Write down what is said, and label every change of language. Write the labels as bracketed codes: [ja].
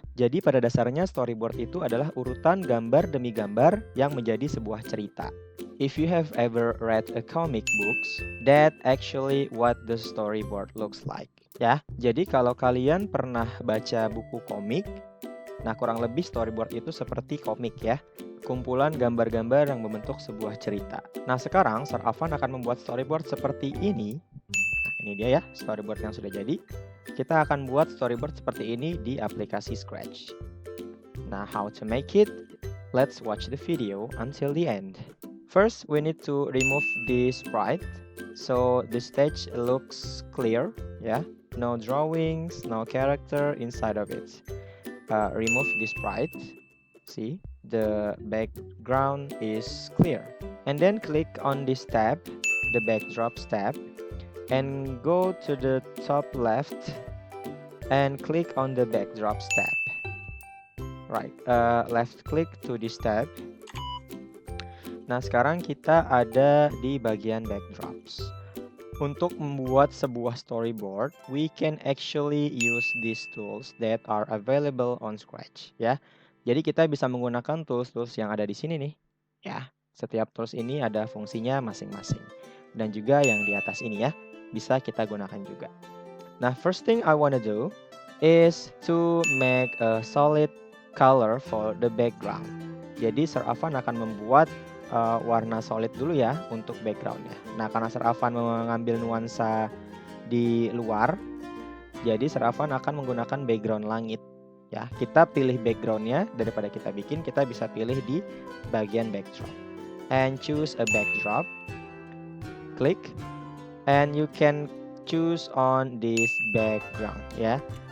[id] Jadi pada dasarnya storyboard itu adalah urutan gambar demi gambar yang menjadi sebuah cerita. [en] If you have ever read a comic books, that actually what the storyboard looks like. [id] Ya, jadi kalau kalian pernah baca buku komik, nah kurang lebih storyboard itu seperti komik ya. Kumpulan gambar-gambar yang membentuk sebuah cerita. Nah sekarang Sir Afan akan membuat storyboard seperti ini. Nah, ini dia ya storyboard yang sudah jadi. Kita akan buat storyboard seperti ini di aplikasi Scratch. [en] Nah how to make it? Let's watch the video until the end. First we need to remove the sprite so the stage looks clear ya. No drawings, no character inside of it. Remove the sprite. See, the background is clear. And then click on this tab, the backdrops tab, and go to the top left and click on the backdrops tab. Right, left click to this tab. [id] Nah, sekarang kita ada di bagian backdrops. Untuk membuat sebuah storyboard, [en] we can actually use these tools that are available on Scratch, ya. [id] Jadi kita bisa menggunakan tools-tools yang ada di sini nih, ya. Setiap tools ini ada fungsinya masing-masing. Dan juga yang di atas ini ya, bisa kita gunakan juga. [en] Nah, first thing I wanna do is to make a solid color for the background. [id] Jadi Sir Afan akan membuat warna solid dulu ya untuk backgroundnya. Nah karena Sir Afan mengambil nuansa di luar, jadi Sir Afan akan menggunakan background langit ya. Kita pilih backgroundnya daripada kita bikin, kita bisa pilih di bagian backdrop [en] and choose a backdrop, [id] klik, [en] and you can choose on this background [id] ya.